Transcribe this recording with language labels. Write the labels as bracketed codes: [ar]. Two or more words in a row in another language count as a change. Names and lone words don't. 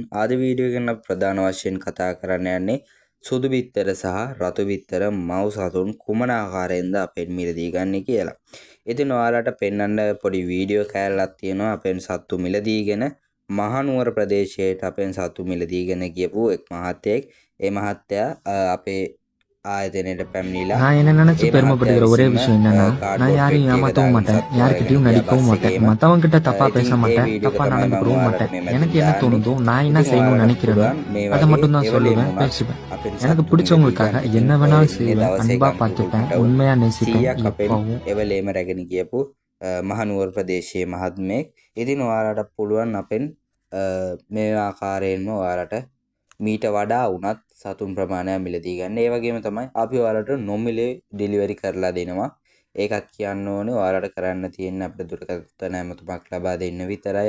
[si] අද වීඩියෝ එකෙන් අපි ප්‍රධාන වශයෙන් කතා කරන්න යන්නේ සුදු බිත්තර සහ රතු බිත්තර මව් සතුන් කුමන ආකාරයෙන්ද අපෙන් මිලදී ගන්න කියලා. ඉතින් ඔයාලට පෙන්වන්න පොඩි වීඩියෝ කෑල්ලක් තියෙනවා අපෙන් සත්තු මිලදීගෙන මහනුවර ප්‍රදේශයට අපෙන් සත්තු මිලදීගෙන ගියපු එක් මහත්තයෙක්. ඒ මහත්තයා අපේ ஆயத்தனையிட்ட පැමිණිලා [ta] நான் என்ன நினைச்சு பெருமைப்படுகிற ஒரே விஷயம் என்னன்னா நான் யாரையும் ஏமாத்தவும் மாட்டேன், யாருக்கிட்டையும் நடிக்கவும் மாட்டேன், மற்றவங்க கிட்ட தப்பா பேச மாட்டேன், தப்பா நடந்துக்கவும் மாட்டேன். எனக்கு என்ன தோணுதோ நான் என்ன செய்யணும்னு நினைக்கிறேனோ அதை மட்டும் தான் சொல்லுவேன், பேசுவேன். எனக்கு பிடிச்சவங்களுக்காக என்ன வேணாலும் செய்வேன், அன்பா பார்த்துப்பேன், உண்மையா நேசிப்பேன். எப்பவும் [si] එවලේම රැගෙන ගියපු මහනුවර ප්‍රදේශයේ මහත්මයෙක්. ඉතින් ඔයාලට පුළුවන් අපෙන් මේ ආකාරයෙන්ම ඔයාලට මීට වඩා වුණත් සතුන් ප්‍රමාණයක් මිලදී ගන්න. ඒ වගේම තමයි අපි ඔයාලට නොමිලේ ඩෙලිවරි කරලා දෙනවා. ඒකත් කියන්න ඕනේ ඔයාලට කරන්න තියෙන අපිට දුරකථන ඇමතුමක් ලබා දෙන්න විතරයි.